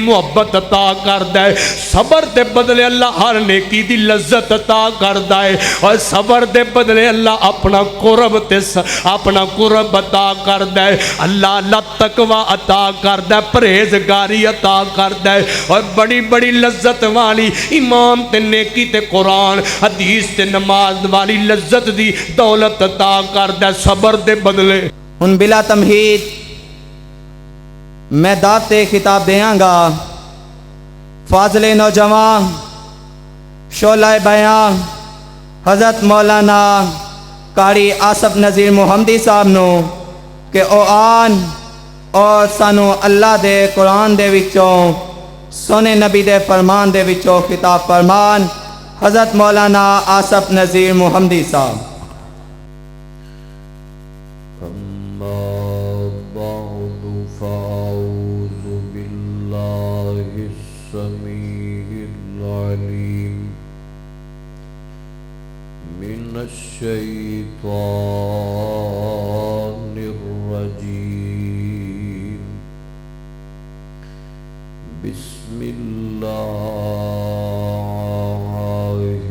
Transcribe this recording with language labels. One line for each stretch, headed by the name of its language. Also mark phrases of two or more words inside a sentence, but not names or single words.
Punjabi: محبت عطا کردا ہے، صبر دے بدلے اللہ ہر نیکی دی لذت عطا کردا ہے، اور صبر دے بدلے اللہ اپنا قرب تے اپنا قرب عطا کردا ہے، اللہ تقوی عطا کردا ہے، پرہیزگاری عطا کردا ہے، اور بڑی بڑی لذت والی ایمان تے نیکی تے قرآن حدیث تے نماز والی لذت دی دولت عطا کردا ہے صبر دے بدلے۔ ان بلا تمہید میں داد تے خطاب دیاں گا فاضل نوجوان شعلہ بیاں حضرت مولانا قاری آصف نذیر محمدی صاحب نو کہ او آن اور سانو اللہ دے قرآن دے وچوں سونے نبی دے فرمان دے وچوں خطاب فرمان حضرت مولانا آصف نذیر محمدی صاحب۔
Arabic: أما بعد فأعوذ بالله السميع العليم من الشيطان الرجيم بسم الله